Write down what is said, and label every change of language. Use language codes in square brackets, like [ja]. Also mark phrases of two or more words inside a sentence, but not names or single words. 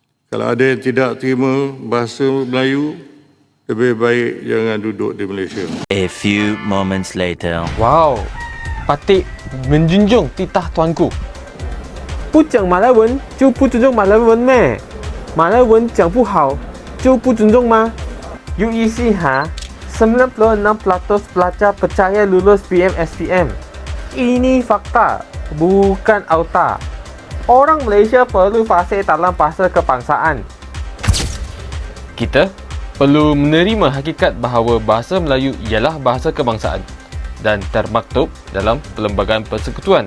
[ms] Kalau ada yang tidak terima bahasa Melayu, lebih baik jangan duduk di Malaysia. [en] A few moments later. [ms] Wow, Patik menjunjung titah tuanku. [zh] 不讲马来文就不尊重马来文咩？马来文讲不好就不尊重吗 ？UEC ha, [ms] 96% pelajar percaya lulus PMSPM. Ini fakta, bukan auta. Orang Malaysia perlu fasih dalam bahasa kebangsaan. Kita perlu menerima hakikat bahawa bahasa Melayu ialah bahasa kebangsaan dan termaktub dalam Perlembagaan Persekutuan.